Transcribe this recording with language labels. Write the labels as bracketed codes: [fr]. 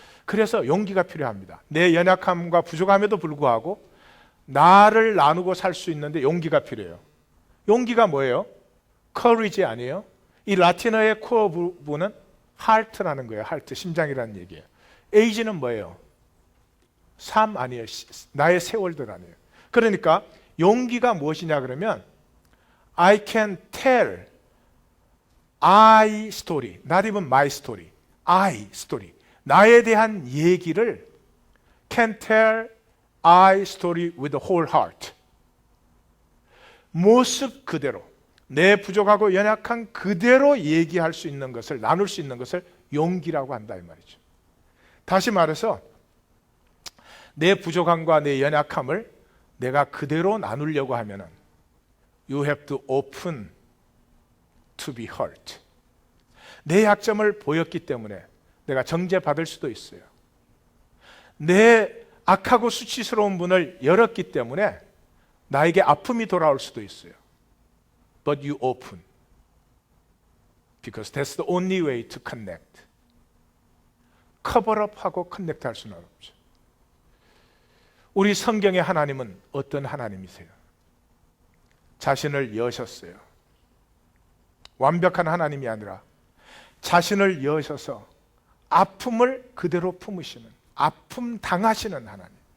[ko] 그래서 용기가 필요합니다. 내 연약함과 부족함에도 불구하고 나를 나누고 살 수 있는데 용기가 필요해요. 용기가 뭐예요? courage 아니에요? 이 라틴어의 코어 부분은 heart라는 거예요. heart, 심장이라는 얘기예요. age는 뭐예요? 삶 아니에요. 나의 세월들 아니에요. 그러니까 용기가 무엇이냐 그러면 [en] I can tell I story, not even my story, I story. [ko] 나에 대한 얘기를 [en] can tell I story with the whole heart. [ko] 모습 그대로, 내 부족하고 연약한 그대로 얘기할 수 있는 것을, 나눌 수 있는 것을 용기라고 한다 이 말이죠. 다시 말해서 내 부족함과 내 연약함을 내가 그대로 나누려고 하면은 [en] You have to open to be hurt. [ko] 내 약점을 보였기 때문에 내가 정죄받을 수도 있어요. 내 악하고 수치스러운 분을 열었기 때문에 나에게 아픔이 돌아올 수도 있어요. [en] But you open. Because that's the only way to connect. [ko] 커버업하고 커넥트 할 수는 없죠. 우리 성경의 하나님은 어떤 하나님이세요? 자신을 여셨어요. 완벽한 하나님이 아니라 자신을 여셔서 아픔을 그대로 품으시는, 아픔 당하시는 하나님.